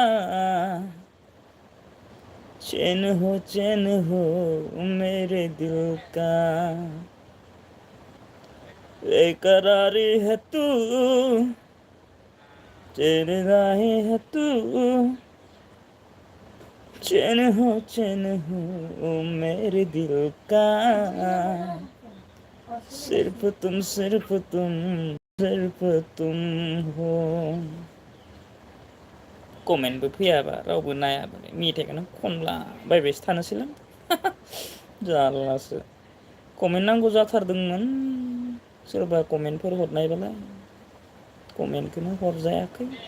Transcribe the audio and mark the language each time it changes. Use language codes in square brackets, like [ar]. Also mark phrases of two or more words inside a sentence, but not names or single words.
[hi] चैन हो मेरे दिल का बेकरार है तू तेरे राहें है तू चैन हो मेरे दिल का सिर्फ तुम हो [brx] कमेन्टबो फैयाबा रावबो नायाबा मेथाइखौनो खनला बायबायसो थानोसैलां जारलासो कमेन्ट नांगौ जाथारदोंमोन सोरबा कमेन्टफोर हरनायबालाय कमेन्टखौनो हरजायाखै